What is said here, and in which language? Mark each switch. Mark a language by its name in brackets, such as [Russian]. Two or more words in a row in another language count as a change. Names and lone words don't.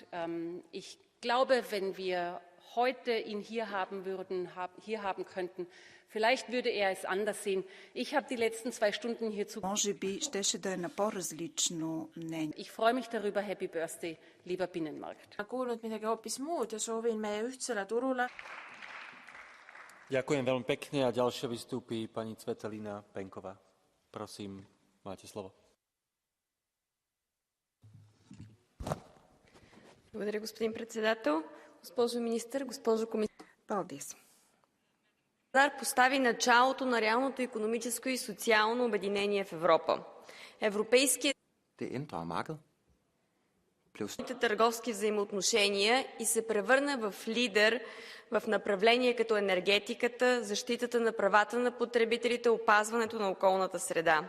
[German] Ich glaube, wenn wir heute ihn hier haben könnten, vielleicht würde er es anders sehen. Ich habe die letzten 2 Stunden hier Ich freue mich darüber. [English] Happy Birthday, [German] lieber Binnenmarkt. [Estonian] kuulnud midagi hoopis muud ja soovin meie ühtsele turule. [Slovak] Ďakujem veľmi pekne a ďalšia vystúpi pani Cvetelina Penková. Prosím, máte slovo. [Bulgarian] Благодаря, господин председател. Госпожо министър, госпожо комисар. Пазар постави началото на реалното икономическо и социално обединение в Европа. Европейският търговски взаимоотношения и се превърна в лидер в направления като енергетиката, защитата на правата на потребителите, опазването на околната среда.